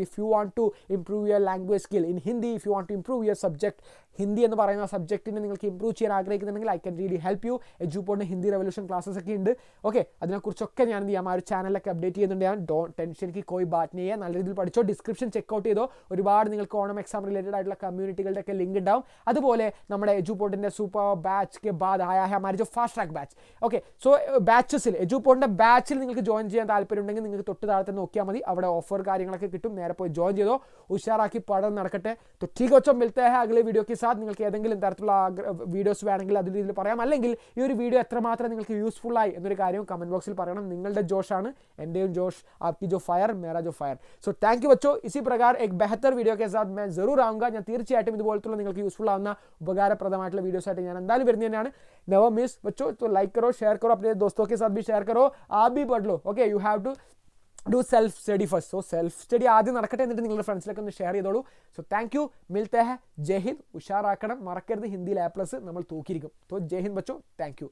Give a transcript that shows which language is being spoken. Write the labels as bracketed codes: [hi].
[en] if you want to improve your language skill in Hindi, if you want to improve your subject Hindi [ml] എന്ന് പറയുന്ന സബ്ജക്റ്റിനെ നിങ്ങൾക്ക് improve ചെയ്യാൻ ആഗ്രഹിക്കുന്നുണ്ടെങ്കിൽ [en] I can really help you. [ml] എജുപോഡിന് Hindi revolution classes ഒക്കെ ഉണ്ട്. Okay അതിനെക്കുറിച്ചൊക്കെ ഞാൻ എന്ത് ചെയ്യാം, ആ ഒരു ചാനലൊക്കെ അപ്ഡേറ്റ് ചെയ്യുന്നുണ്ട്. ഞാൻ [hi] ടെൻഷൻ കി കോയി ബാറ്റ് नहीं है. [ml] നല്ല രീതിയിൽ പഠിച്ചോ. ഡിസ്ക്രിപ്ഷൻ ചെക്കൗട്ട് ചെയ്തോ. ഒരുപാട് നിങ്ങൾക്ക് ഓണം എക്സാം റിലേറ്റഡ് ആയിട്ടുള്ള കമ്മ്യൂണിറ്റികളുടെ ഒക്കെ ലിങ്ക് ഉണ്ടാവും. അതുപോലെ നമ്മുടെ എജുപോഡിന്റെ സൂപ്പർ ബാച്ച് [hi] के बाद आया है हमारे जो fast track batch. [ml] Okay so ബാച്ചസിൽ എജുപോഡിന്റെ ബാച്ചിൽ നിങ്ങൾക്ക് ജോയിൻ ചെയ്യാൻ താല്പര്യമുണ്ടെങ്കിൽ നിങ്ങൾക്ക് തൊട്ട് താഴത്തെ നോക്കിയാൽ മതി. അവിടെ ഓഫർ കാര്യങ്ങളൊക്കെ കിട്ടും. നേരെ പോയി ജോയിൻ ചെയ്തോ. ഉഷാറാക്കി പഠനം നടക്കട്ടെ. [hi] तो ठीक बच्चों मिलते हैं अगले वीडियो के साथ. [ml] നിങ്ങൾക്ക് ഏതെങ്കിലും തരത്തിലുള്ള വീഡിയോസ് വേണമെങ്കിൽ അതിൽ രീതിയിൽ പറയാം. അല്ലെങ്കിൽ ഈ ഒരു വീഡിയോ എത്രമാത്രം നിങ്ങൾക്ക് യൂസ്ഫുൾ ആയി എന്നൊരു കാര്യം കമന്റ് ബോക്സിൽ പറയണം. നിങ്ങളുടെ ജോഷാണ് എൻ്റെയും ജോഷ്. [hi] आपकी जो फायर मेरा जो फायर. सो थैंक यू बच्चों. इसी प्रकार एक बेहतर वीडियो के साथ मैं जरूर आऊँगा. [ml] ഞാൻ തീർച്ചയായിട്ടും ഇതുപോലത്തുള്ള നിങ്ങൾക്ക് യൂസ്ഫുൾ ആവുന്ന ഉപകാരപ്രദമായിട്ടുള്ള വീഡിയോസ് ആയിട്ട് ഞാൻ എന്തായാലും വരുന്നത് തന്നെയാണ്. [en] never miss [ml] बच्चों. [hi] तो लाइक करो, शेयर करो, अपने दोस्तों के साथ भी शेयर करो. आप भी पढ़ लो. [en] Okay you have to do self study first. [ml] So self study ആദ്യം നടക്കട്ടെ, എന്നിട്ട് നിങ്ങളുടെ ഫ്രണ്ട്സിലൊക്കെ ഒന്ന് ഷെയർ ചെയ്തോളൂ. [en] So thank you. [hi] മിൽത്തെ ഹെ. [ml] ജയ് ഹിന്ദ്. ഉഷാറാക്കണം, മറക്കരുത്. ഹിന്ദിയിൽ A+ നമ്മൾ തൂക്കിയിരിക്കും. [hi] तो जय हिंद बच्चों. [ml] Thank you.